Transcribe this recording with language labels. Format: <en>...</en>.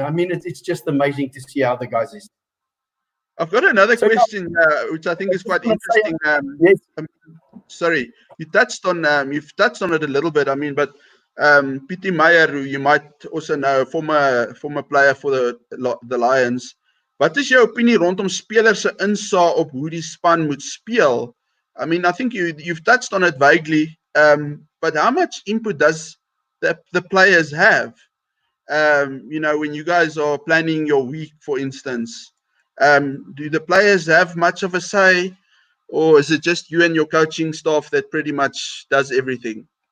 <en>I mean, it's just amazing to see how the guys is. I've got another question, which I think is quite interesting. Yes. Sorry, you've touched on it a little bit. I mean, but Pietie Meyer, who you might also know, former player for the Lions.</en> <af>Wat is jou opinie rondom spelers se insaag op hoe die span moet speel?</af> <en>I mean, I think you've touched on it vaguely, but how much input does the players have? When you guys are planning your week, for instance, do the players have much of a say, or is it just you and your coaching staff that pretty much does everything?</en>